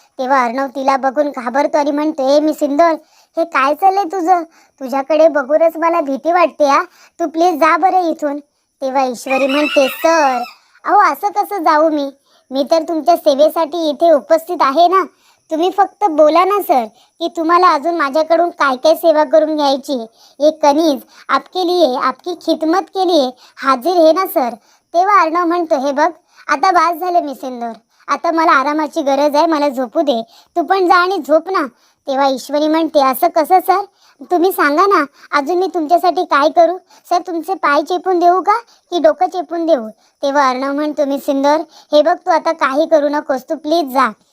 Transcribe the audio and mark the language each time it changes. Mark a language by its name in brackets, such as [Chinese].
[Marathi] तेव्हा अर्णव तिला बघून घाबरतो आणि म्हणतो ए मी सिंदूर, हे काय चाललंय तुझं, तुझ्याकडे बघूनच मला भीती वाटते, हा तू प्लीज जा बरं इथून. तेव्हा ईश्वरी म्हणते सर अहो असं कसं जाऊ, मी तर तुमच्या सेवेसाठी इथे उपस्थित आहे ना, तुम्ही फक्त बोला ना सर की तुम्हाला अजून माझ्याकडून काय काय सेवा करून घ्यायची. [Hindi] ये कनीज आपके लिए आपकी खिदमत के लिए हाजीर है ना सर. [Marathi] तेव्हा अर्णव म्हणतो, हे बघ आता बास झाले मी सिंदूर, आता मला आरामाची गरज आहे, मला झोपू दे, तू पण जा आणि झोप ना. तेव्हा ईश्वरी म्हणते, असं कसं सर, तुम्ही सांगा ना, अजून मी तुमच्यासाठी काय करू. सर तुमचे पाय चेपून देऊ का की डोकं चेपून देऊ. तेव्हा अर्णव म्हणतो, मी सिंदूर हे बघ तू आता काही करू नकोस, तू प्लीज जा.